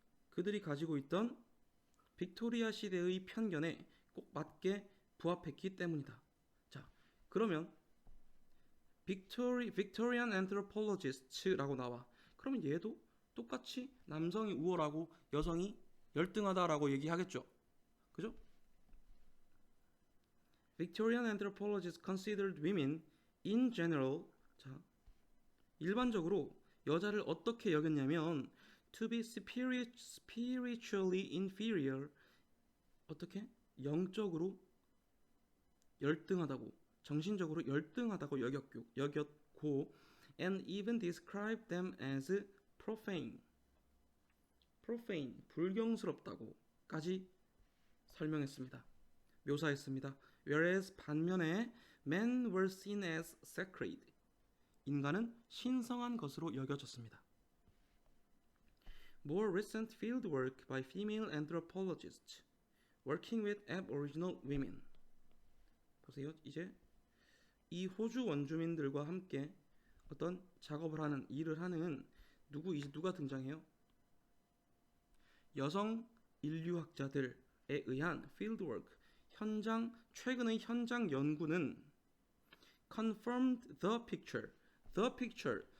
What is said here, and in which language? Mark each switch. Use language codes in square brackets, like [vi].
[ko] 그들이 가지고 있던 빅토리아 시대의 편견에 꼭 맞게 부합했기 때문이다. 자, 그러면 [en] Victorian anthropologists [ko] 라고 나와. 그러면 얘도 똑같이 남성이 우월하고 여성이 열등하다라고 얘기하겠죠. 그죠? [en] Victorian anthropologists considered women in general, [ko] 자, 일반적으로 여자를 어떻게 여겼냐면 [en] to be spiritually inferior, [ko] 어떻게? 영적으로 열등하다고, 정신적으로 열등하다고 여겼고 [en] and even described them as profane, [ko] 불경스럽다고까지 설명했습니다. 묘사했습니다. [en] Whereas [ko] 반면에 [en] men were seen as sacred, [ko] 인간은 신성한 것으로 여겨졌습니다. [en] More recent fieldwork by female anthropologists working with Aboriginal women. [ko] 보세요. 이제 이 호주 원주민들과 함께 어떤 작업을 하는, 일을 하는 누가 등장해요? 여성 인류학자들에 의한 fieldwork, 최근의 현장 연구는 [en] confirmed the picture.